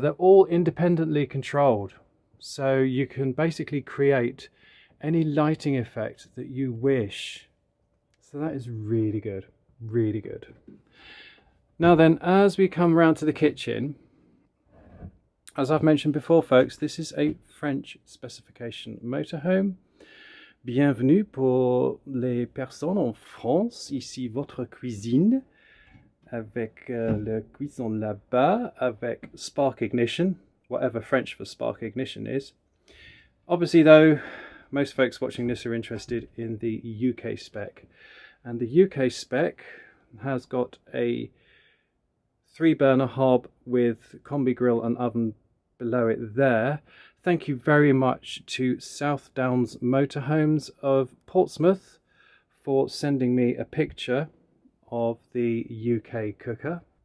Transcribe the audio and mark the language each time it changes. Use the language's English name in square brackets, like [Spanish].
[English] They're all independently controlled, so you can basically create any lighting effect that you wish. So that is really good, really good. Now then, as we come round to the kitchen, as I've mentioned before, folks, this is a French specification motorhome. [French] Bienvenue pour les personnes en France. Ici votre cuisine avec la cuisson là-bas avec spark ignition, [English] whatever French for spark ignition is. Obviously though, most folks watching this are interested in the UK spec, and the UK spec has got a 3-burner hob with combi grill and oven below it there. Thank you very much to Southdowns Motorhomes of Portsmouth for sending me a picture of the UK cooker.